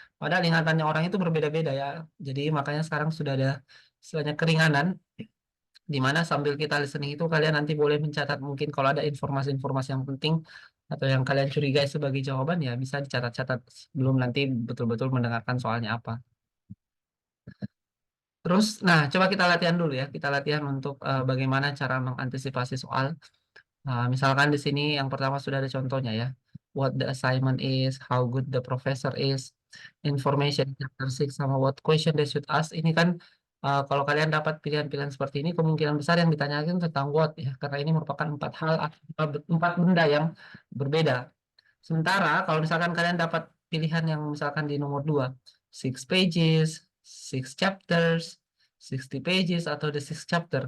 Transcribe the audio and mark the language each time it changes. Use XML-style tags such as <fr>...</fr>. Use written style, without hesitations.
<id>Padahal ingatannya orang itu berbeda-beda ya. Jadi makanya sekarang sudah ada istilahnya keringanan di mana sambil kita listening itu kalian nanti boleh mencatat mungkin kalau ada informasi-informasi yang penting atau yang kalian curigai sebagai jawaban ya bisa dicatat-catat sebelum nanti betul-betul mendengarkan soalnya apa. Terus, nah coba kita latihan dulu ya. Kita latihan untuk bagaimana cara mengantisipasi soal. Misalkan di sini yang pertama sudah ada contohnya ya.</id> <en>What the assignment is, how good the professor is, information chapter 6 sama what question they should ask.</en> <id>Ini kan kalau kalian dapat pilihan-pilihan seperti ini, kemungkinan besar yang ditanyakan tentang what ya, karena ini merupakan empat hal atau empat benda yang berbeda. Sementara kalau misalkan kalian dapat pilihan yang misalkan di nomor 2,</id> <en>6 pages, 6 chapters, 60 pages</en> <id>atau</id> <en>the 6 chapter.</en>